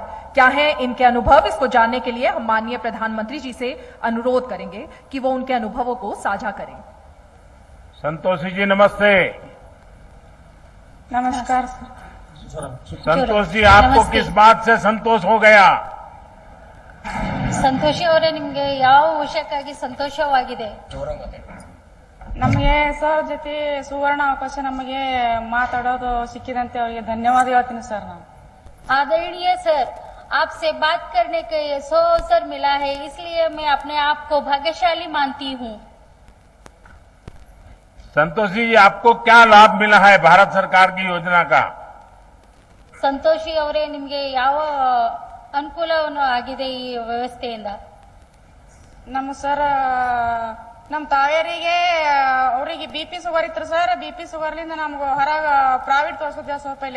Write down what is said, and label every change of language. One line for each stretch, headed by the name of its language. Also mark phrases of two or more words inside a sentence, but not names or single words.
Hindi: क्या है इनके अनुभव, इसको जानने के लिए हम माननीय प्रधानमंत्री जी से अनुरोध करेंगे कि वो उनके अनुभवों को साझा करें। संतोषी जी नमस्ते। नमस्कार संतोष जी, आपको किस बात से संतोष हो गया?
Kannada: ಸಂತೋಷಿ ಅವರೇ, ನಿಮ್ಗೆ ಯಾವ ವಿಷಯಕ್ಕಾಗಿ ಸಂತೋಷವಾಗಿದೆ? ನಮಗೆ ಸರ್ ಜೊತೆ ಸುವರ್ಣ ಅವಕಾಶ ನಮಗೆ ಮಾತಾಡೋದು ಸಿಕ್ಕಿದಂತೆ ಅವರಿಗೆ ಧನ್ಯವಾದ ಹೇಳ್ತೀನಿ ಸರ್। ನಾವು
Hindi: आदरणीय सर, आपसे बात करने का ये अवसर मिला है, इसलिए मैं अपने आप को भाग्यशाली मानती हूँ। संतोष जी, आपको क्या लाभ मिला है भारत सरकार की योजना का?
Kannada: ಸಂತೋಷಿ ಅವರೇ, ನಿಮ್ಗೆ ಯಾವ ಅನುಕೂಲವನ್ನು ಆಗಿದೆ ಈ ವ್ಯವಸ್ಥೆಯಿಂದ? ನಮ್ಮ ಸರ್, ನಮ್ಮ ತಾಯಿಯರಿಗೆ ಅವರಿಗೆ
English: BP sugar
Kannada: ಇತ್ತು ಸರ್। ಬಿಪಿ ಶುಗರ್ಲಿಂದ ನಮ್ಗೆ ಹೊರಗ ಪ್ರೈವೇಟ್ ತೋರಿಸಿದ್ದೆ ಸ್ವಲ್ಪ ಪೈಲೆ।